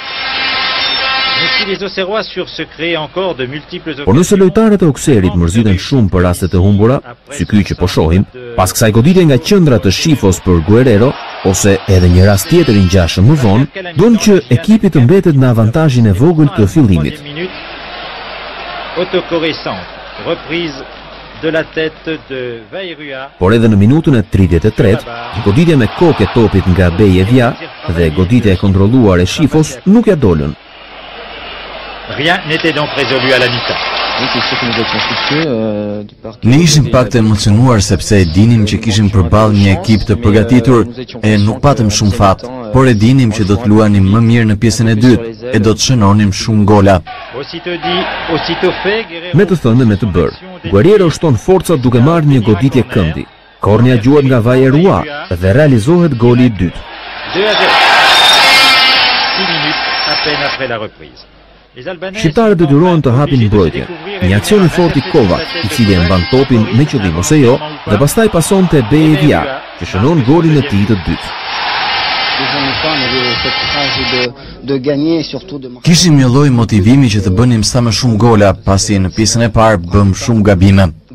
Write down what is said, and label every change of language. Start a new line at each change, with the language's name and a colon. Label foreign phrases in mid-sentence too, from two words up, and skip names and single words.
Albanian: Por nëse lojtarët e Auxerrit mërziten shumë për rastet e humbura, si ky që po shohim, pas kësaj goditje nga qendra të Shifos për Guerrero, ose edhe një rast tjetër i ngjashëm më vonë, duan që ekipi të mbetet në avantazhin e vogël të fillimit. Por edhe në minutën e 33, goditja me kokë e topit nga Bejevja dhe goditja e kontrolluar e Shifos nuk ja dolën.
French: Rien n'était donc résolu à la mi-temps.
Albanian: Ne ishim pak të emocionuar sepse e dinim që kishim përballë një ekip të përgatitur e nuk patëm shumë fat, por e dinim që do të luanim më mirë në pjesën e dytë e do të shënonim shumë gola. Me të thënë me të bërë, Guerrero shton forcat duke marrë një goditje këndi. Kornja gjuhet nga Vajerua dhe realizohet goli i dytë. 2-0.
French: 6 minutes à peine après la reprise.
Albanian: Shqiptarët detyrohen të hapin mbrojtje. Një aksion i fortë i Kovac, i cili e mban topin me qëllim ose jo, dhe pastaj pason te Bejevja, që shënon golin e tij të dytë. Kishim një lloj motivimi që të bënim sa më shumë gola, pasi në pjesën e parë bëm shumë gabime.